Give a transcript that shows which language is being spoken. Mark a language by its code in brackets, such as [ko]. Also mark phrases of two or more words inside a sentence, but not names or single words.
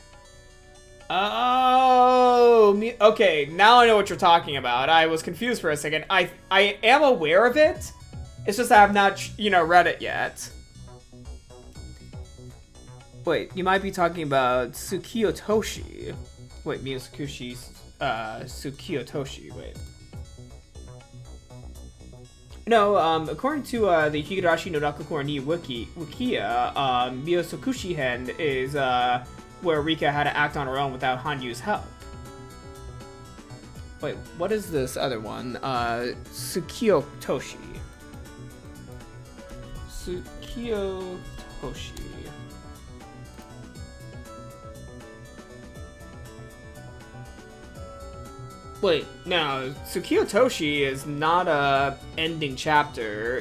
[en] Oh, okay, now I know what you're talking about. I was confused for a second. I am aware of it. It's just I have not, read it yet. Wait, you might be talking about Tsukiyo Toshi. Wait, Mio-Tsukushi, Tsukiyo Toshi, wait. No, according to the Higurashi no Nakakura ni Wikia, Mio-Tsukushi Hen is where Rika had to act on her own without Hanyu's help. Wait, what is this other one? Tsukiyo Toshi. Tsukiyo Toshi. Wait, no, Tsukiyo Toshi is not a ending chapter.